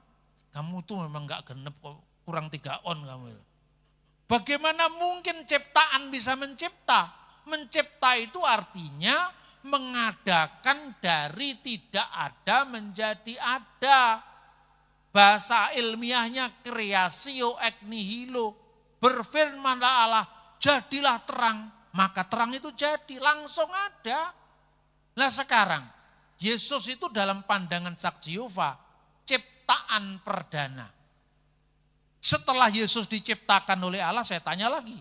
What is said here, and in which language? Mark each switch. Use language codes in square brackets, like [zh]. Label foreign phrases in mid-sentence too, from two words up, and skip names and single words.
[id] Kamu tuh memang gak genep, kurang 3 on kamu. Bagaimana mungkin ciptaan bisa mencipta? Mencipta itu artinya mengadakan dari tidak ada menjadi ada. Bahasa ilmiahnya [la] creatio ex nihilo. [id] Berfirmanlah Allah, jadilah terang. Maka terang itu jadi, langsung ada. Nah sekarang, Yesus itu dalam pandangan saksi Yehova, ciptaan perdana. Setelah Yesus diciptakan oleh Allah, saya tanya lagi.